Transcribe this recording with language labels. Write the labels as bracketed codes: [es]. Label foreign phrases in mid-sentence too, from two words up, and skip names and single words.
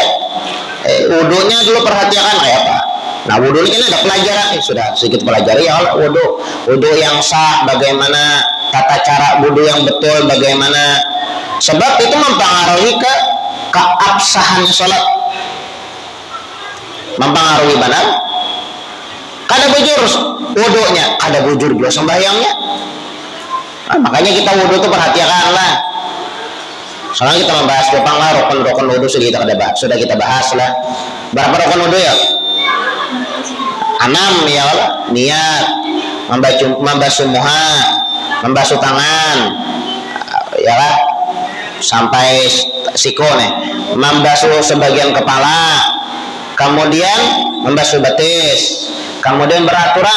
[id] Wudunya dulu perhatikan kayak apa. Nah, wudu ini kan ada pelajaran. Sudah sedikit pelajari ya Allah, wudu yang sah, bagaimana tata cara wudu yang betul, bagaimana. Sebab itu mempengaruhi ke keabsahannya sholat. Mempengaruhi benar. [bjn] Kada bujur wudunya, kada bujur juga sembahyangnya. [id] Nah, makanya kita wudu itu perhatikan lah. Soalnya kita membahas Jepang lah, rukun-rukun wudu sudah kita bahas lah. Berapa rukun wudu ya? 6 ya Allah. Niat, membasuh muha, membasuh tangan, ya lah, sampai siku nih, membasuh sebagian kepala, kemudian membasuh betis, kemudian beraturan.